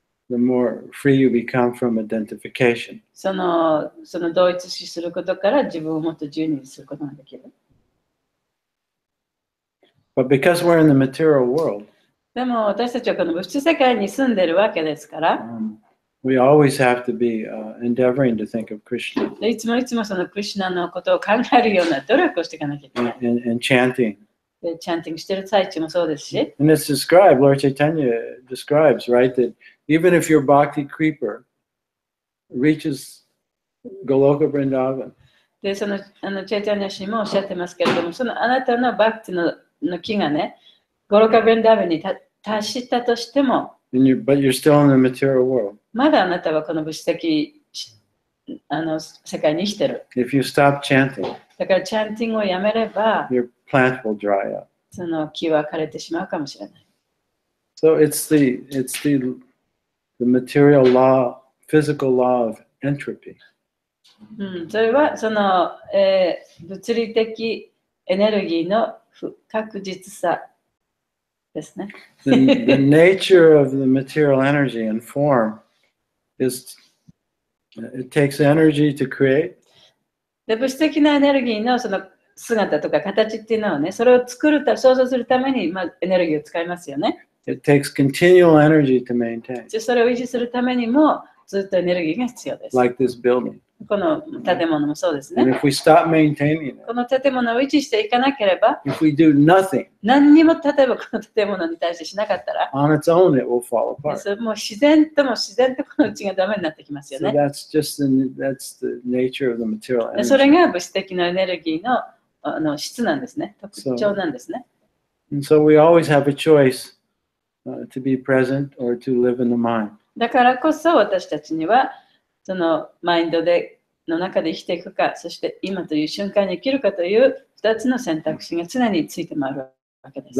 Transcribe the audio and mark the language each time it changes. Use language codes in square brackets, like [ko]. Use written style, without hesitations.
[en] the more free you become from identification. [ja] その同一視することから自分をもっと自由にすることができる。 [en] But because we're in the material world, [ja] でも私たちはこの物質世界に住んでるわけですから、 [en] we always have to be endeavoring to think of Krishna. [ja] いつもそのクリシュナのことを考えるような努力をしていかなきゃいけない。 [en] And chanting. [ja] で、チャンティングしてる最中もそうですし。 [en] And it's described, Lord Chaitanya describes, right, that even if your bhakti creeper reaches Goloka Vrindavan, [ja] で、そのチェイタニャ氏もおっしゃってますけれども、そのあなたのバクティの木がね、ゴロカブリンダーバンに達したとしても、 [en] but you're still in the material world. [ja] まだあなたはこの物質的世界に生きてる。 [en] If you stop chanting, [ja] だからチャンティングをやめれば、 [en] your plant will dry up. [ja] その木は枯れてしまうかもしれない。 [en] So it's the material law, physical law of entropy. [ja] それはその、物理的エネルギーの不確実さですね。 [en] The nature of the material energy and form it takes energy to create. [ja] で、物質的なエネルギーのその姿とか形っていうのはね、それを作る想像するために、まあ、エネルギーを使いますよね。 [en] It takes continual energy to maintain. [ja] それを維持するためにもずっとエネルギーが必要です。 [en] Like this building. [ja] この建物もそうですね。 [en] And if we stop maintaining it, [ja] この建物を維持していかなければ、 [en] if we do nothing [ja] 何にも例えばこの建物に対してしなかったら、 [en] on its own, it will fall apart. [ja] それもう自然とこのうちがダメになってきますよ [en] So [ja] ね。 [en] that's the nature of the material [ja] でそ [en] energy. [ja] れが物質的なエネルギーの質なんですね。特徴なんですね。 [en] And so we always have a choice to be present or to live in the mind. [ja] だからこそ私たちにはそのマインドの中で生きていくか、そして今という瞬間に生きるかという2つの選択肢が常について回るわけです。